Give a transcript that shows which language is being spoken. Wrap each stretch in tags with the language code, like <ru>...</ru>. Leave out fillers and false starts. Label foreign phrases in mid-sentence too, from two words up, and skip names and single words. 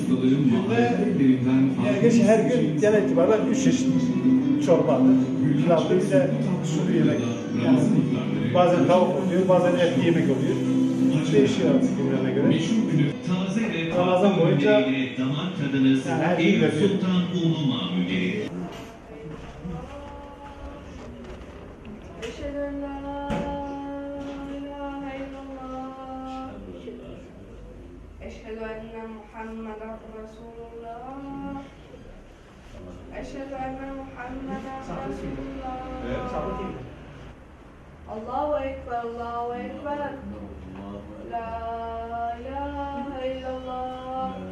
<tr>Yani geç her gün genel itibariyle 3 çeşit çorbadır. Pilavdır, bir de sulu yemek. Yani bazen tavuk oluyor, bazen etli yemek oluyor. Değişiyor artık günlerine göre. taze ve Ramazan boyunca damak tadınız yani her gün Eyüp veriyor. Sultan Ulu mamulleri.</tr> <ar>أشهد أن لا إله إلا الله أشهد أن محمدا رسول الله أشهد أن محمدا رسول الله الله أكبر الله أكبر لا إله إلا الله</ar>